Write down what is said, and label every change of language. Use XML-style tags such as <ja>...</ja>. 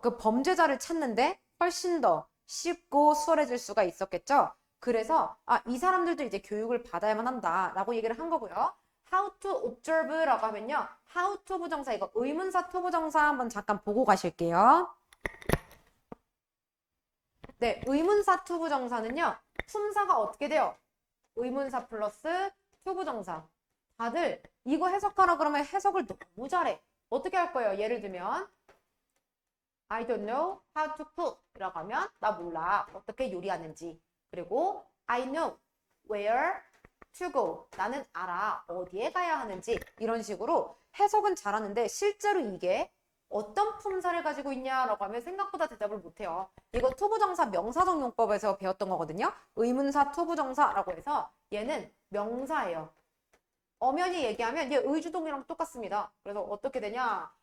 <ko>그 범죄자를 찾는데 훨씬 더 쉽고 수월해질 수가 있었겠죠. 그래서 이 사람들도 이제 교육을 받아야만 한다라고 얘기를 한 거고요. How to observe라고 하면요. How to 부정사, 이거 의문사 to 부정사 한번 잠깐 보고 가실게요. 네, 의문사 to 부정사는요. 품사가 어떻게 돼요? 의문사 플러스 to 부정사. 다들 이거 해석하라 그러면 해석을 너무 잘해. 어떻게 할 거예요? 예를 들면</ko> <en>I don't know how to cook</en> <ko>이라고 하면 나 몰라. 어떻게 요리하는지. 그리고</ko> <en>I know where to go.</en> <ko>나는 알아. 어디에 가야 하는지. 이런 식으로 해석은 잘하는데 실제로 이게 어떤 품사를 가지고 있냐라고 하면 생각보다 대답을 못해요. 이거 투부정사 명사적 용법에서 배웠던 거거든요. 의문사 투부정사라고 해서 얘는 명사예요. 엄연히 얘기하면 얘 의주동이랑 똑같습니다. 그래서 어떻게 되냐?</ko>